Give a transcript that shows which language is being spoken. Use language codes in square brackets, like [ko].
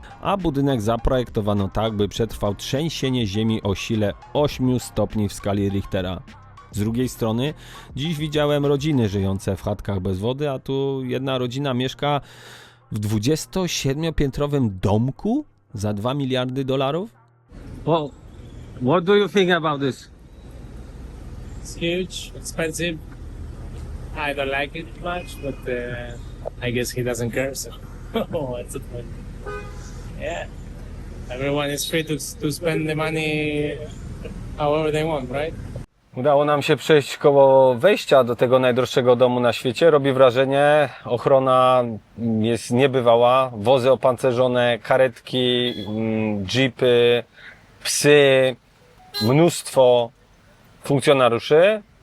[pl] A budynek zaprojektowano tak, by przetrwał trzęsienie ziemi o sile 8 stopni w skali Richtera. Z drugiej strony dziś widziałem rodziny żyjące w chatkach bez wody, a tu jedna rodzina mieszka w 27-piętrowym domku za 2 miliardy dolarów? [en] Well, what do you think about this? It's huge, expensive. I don't like it much, but I guess he doesn't care, so what's the point? Yeah. Everyone is free to spend the money however they want, right? [pl] Udało nam się przejść koło wejścia do tego najdroższego domu na świecie. Robi wrażenie, ochrona jest niebywała, wozy opancerzone, karetki, jeepy, psy, mnóstwo funkcjonariuszy.